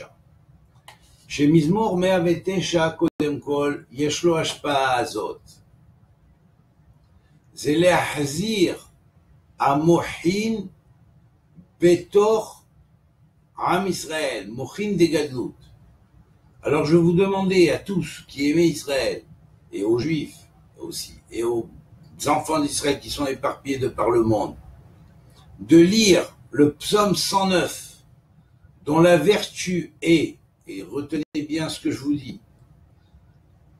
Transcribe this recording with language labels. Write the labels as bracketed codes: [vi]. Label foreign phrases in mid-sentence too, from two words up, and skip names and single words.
[he] שמזמור 109 קודם כל יש לו השפעה הזאת. זה להחזיר המוחין בתוך עם ישראל, מוחין דגדלות. [fr] Alors je vous demandais à tous qui aimaient Israël, et aux Juifs aussi, et aux enfants d'Israël qui sont éparpillés de par le monde, de lire le psaume 109, dont la vertu est, et retenez bien ce que je vous dis,